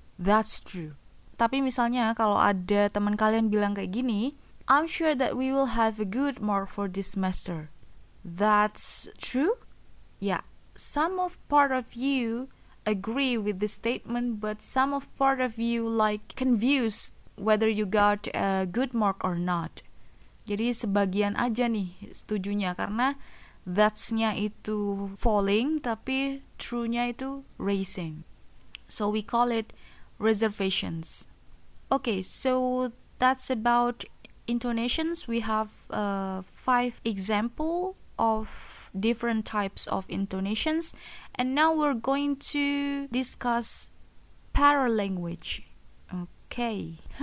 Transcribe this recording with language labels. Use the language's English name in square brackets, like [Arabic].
[English] That's true. [Indonesian] Tapi misalnya kalau ada teman kalian bilang kayak gini, [English] I'm sure that we will have a good mark for this semester. That's true? Yeah, some of part of you agree with the statement, but some of part of you like confused whether you got a good mark or not. [Indonesian] Jadi sebagian aja nih setujunya, karena that's-nya itu falling, tapi true-nya itu raising. [English] So we call it reservations. Okay, so that's about intonations. We have 5 example of different types of intonations, and now we're going to discuss paralanguage. Okay.